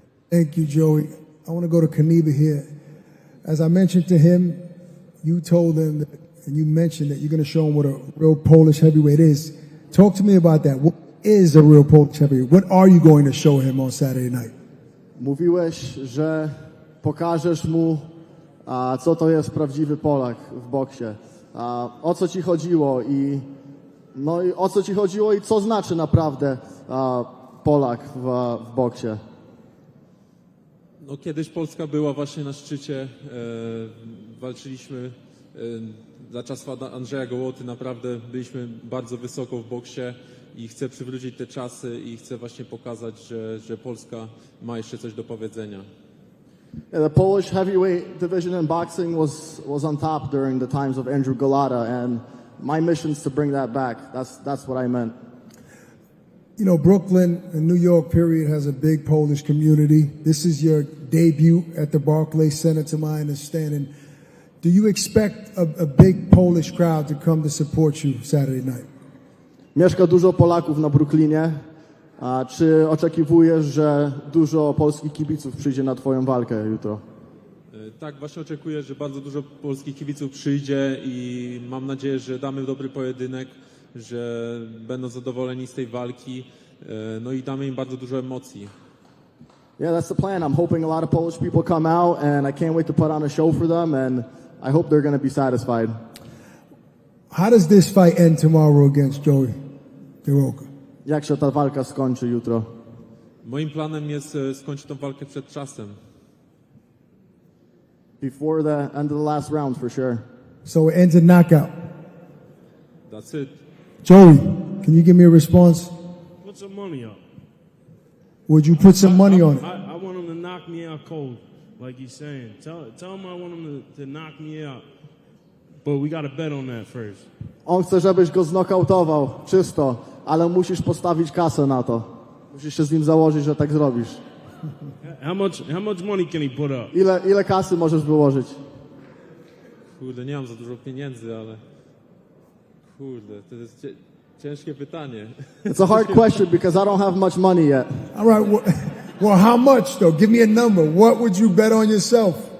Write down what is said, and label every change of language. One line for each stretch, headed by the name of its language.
English: Thank you, Joey. I want to go to Kaniba here. As I mentioned to him, you told him that, and you mentioned that you're going to show him what a real Polish heavyweight is. Talk to me about that. What is a real Polish heavyweight? What are you going to show him on Saturday night?
Polish: Mówiłeś, że pokażesz mu, co to jest prawdziwy Polak w boksie. O co ci chodziło i o co ci chodziło i co znaczy naprawdę Polak w boksie. No, kiedyś Polska była właśnie na szczycie. Walczyliśmy za czasów Andrzeja Gołoty. Naprawdę byliśmy bardzo wysoko w boksie i chcę przywrócić te czasy i chcę właśnie pokazać, że Polska ma jeszcze coś do powiedzenia.
English: Yeah, the Polish heavyweight division in boxing was on top during the times of Andrew Golota, and my mission is to bring that back. That's what I meant. You know, Brooklyn and New York, period, has a big Polish community. This is your debut at the Barclays Center, to my understanding. Do you expect a big Polish crowd to come to support you Saturday night?
Polish: Mieszka dużo Polaków na Brooklynie. Czy oczekiwujesz, że dużo polskich kibiców przyjdzie na twoją walkę jutro? Tak, właśnie oczekuję, że bardzo dużo polskich kibiców przyjdzie i mam nadzieję, że damy dobry pojedynek, że będą zadowoleni z tej walki, no i damy im bardzo dużo emocji.
English: Yeah, that's the plan. I'm hoping a lot of Polish people come out, and I can't wait to put on a show for them, and I hope they're going to be satisfied. How does this fight end tomorrow against Joey DeWayco?
Polish: Jak się ta walka skończy jutro? Moim planem jest skończyć tę walkę przed czasem.
English: Before the end of the last round, for sure. So it ends in knockout. That's it. Joey, can you give me a response? Put some money up. Would you put some money on it? I want him to knock me out cold, like he's saying. Tell him I want him to knock me out. But we got to bet on that first.
Polish: On chce, żebyś go znokautował, czysto, ale musisz postawić kasę na to. Musisz się z nim założyć, że tak zrobisz.
English: How much money can he put up?
Polish: Ile kasy możesz wyłożyć? Kurde, nie mam za dużo pieniędzy, ale kurde, to jest ciężkie pytanie.
English: It's a hard question because I don't have much money yet. All right. Well, how much though? Give me a number. What would you bet on yourself?